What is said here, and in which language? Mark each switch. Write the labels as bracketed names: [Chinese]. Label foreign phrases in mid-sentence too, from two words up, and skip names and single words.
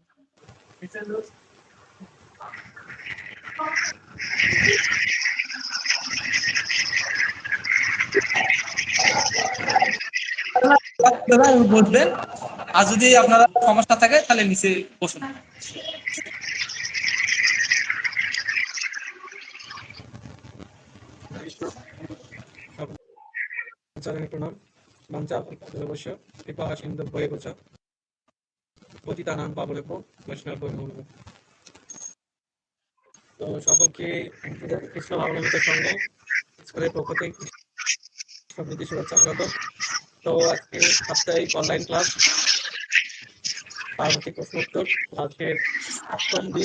[Bangla] দাদা বসবেন, আর যদি আপনারা সমস্যা থাকে তাহলে নিচে বসুন। চরণে প্রণাম। [Sanskrit] বাঞ্ছা অবশ্য কৃপা সিন্ধু ভয়ে গোচ পতিতানাং পাবনেভ্যো বৈষ্ণবেভ্যো নমো নমঃ। [Bangla] তো সকলকে কৃষ্ণ ভাবনামৃত সঙ্গ স্কুলের পক্ষ থেকে সমৃদ্ধি শুভেচ্ছা স্বাগত। তো আজকে সাপ্তাহিক অনলাইন ক্লাস পার্বতী প্রশ্নোত্তর আজকের ৮ম দিন।